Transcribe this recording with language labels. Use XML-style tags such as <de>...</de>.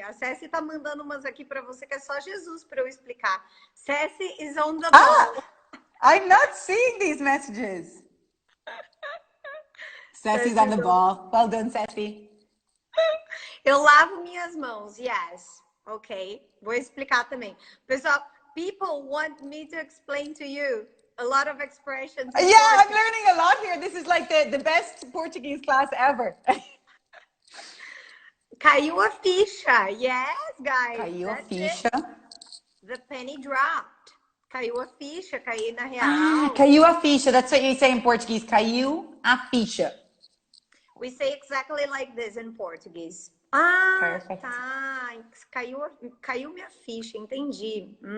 <pt>A Ceci tá mandando umas aqui para você que é só Jesus para eu explicar.</pt> <en>Ceci is on the ball. I'm not seeing these messages. Ceci's on the ball. Well done, Ceci.</en> <pt>Eu lavo minhas mãos, yes. Ok. Vou explicar também.</pt> <en>Pessoal, people want me to explain to you a lot of expressions. Yeah, I'm learning a lot here. This is like the best Portuguese class ever.</en> <pt>Caiu a ficha. Yes, guys. Caiu a ficha.</pt> <en>The penny dropped.</en> <pt>Caiu a ficha, caiu na real. Caiu a ficha.</pt> <en>That's what you say in Portuguese.</en> <pt>Caiu a ficha.</pt> <en>We say exactly like this in Portuguese. Perfect.</en> <pt>Tá. Caiu minha ficha, entendi.</pt>